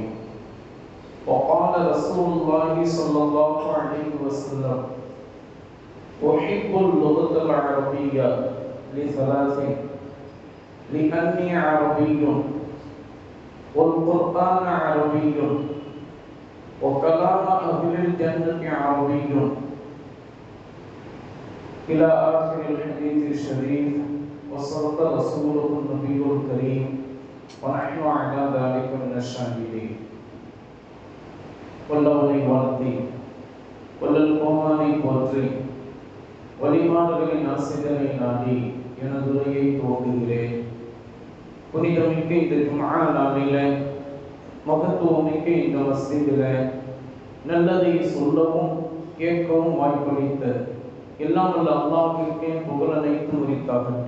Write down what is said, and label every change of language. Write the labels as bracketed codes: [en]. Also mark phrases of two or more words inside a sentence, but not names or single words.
[ar] وقال رسول الله صلى الله عليه وسلم: أحب اللغة العربية لثلاث: لأني عربي، والقرآن عربي، وكلام أهل الجنة عربي، إلى آخر الحديث الشريف. وصدق رسوله النبي الكريم ونحن على ذلك من الشاهدين. [ta] வல்லவனை வாழ்த்தி வல்லல் கோமானை போற்றி வழிமாடுகளின் ஆசிரியரை நாடி எனது உரையை துவங்குகிறேன். புனிதமிக்க இந்த ஜும்ஆ நாளிலே, மகத்துவமிக்க இந்த மஸ்ஜிதிலே நல்லதை சொல்லவும் கேட்கவும் வாய்ப்பளித்த எல்லாம் வல்ல அல்லாஹ்விற்கே புகழ் அனைத்தும் உரித்தாகட்டும்.